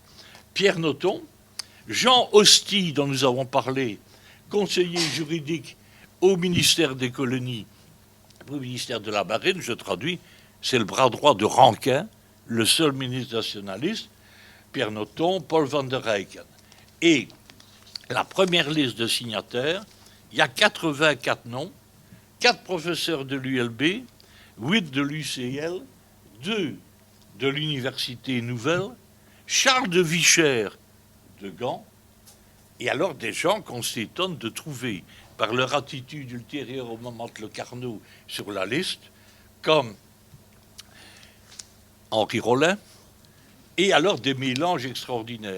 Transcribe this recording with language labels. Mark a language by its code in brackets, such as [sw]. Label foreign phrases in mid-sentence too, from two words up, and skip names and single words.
[fr] Pierre Nothomb, Jean Hosty, dont nous avons parlé, conseiller juridique au ministère des colonies, au ministère de la Marine, je traduis, c'est le bras droit de Rankin, le seul ministre nationaliste, Pierre Nothomb, Paul van der Eycken. Et la première liste de signataires, il y a 84 noms, 4 professeurs de l'ULB, 8 de l'UCL, 2 de l'Université Nouvelle, Charles de Vichère de Gand, et alors des gens qu'on s'étonne de trouver par leur attitude ultérieure au moment de Le Carnot sur la liste, comme Henri Rollin, et alors des mélanges extraordinaires.